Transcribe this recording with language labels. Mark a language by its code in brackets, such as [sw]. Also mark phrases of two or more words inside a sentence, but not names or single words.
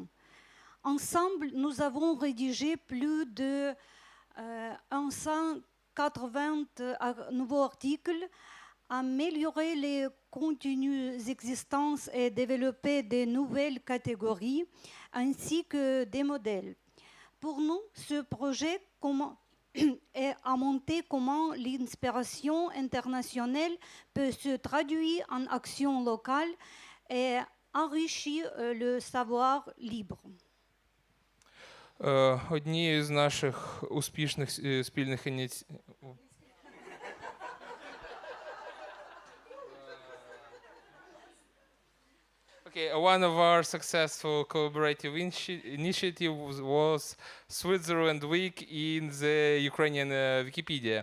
[fr] Ensemble, nous avons rédigé plus de 180 nouveaux articles, amélioré les contenus existants et développé de nouvelles catégories, ainsi que des modèles. Pour nous, ce projet a montré comment l'inspiration internationale peut se traduire en action locale et enrichit le savoir libre. [uk] Однією з наших успішних спільних [en] Okay, one of our successful collaborative initiatives was Switzerland Week in the Ukrainian Wikipedia.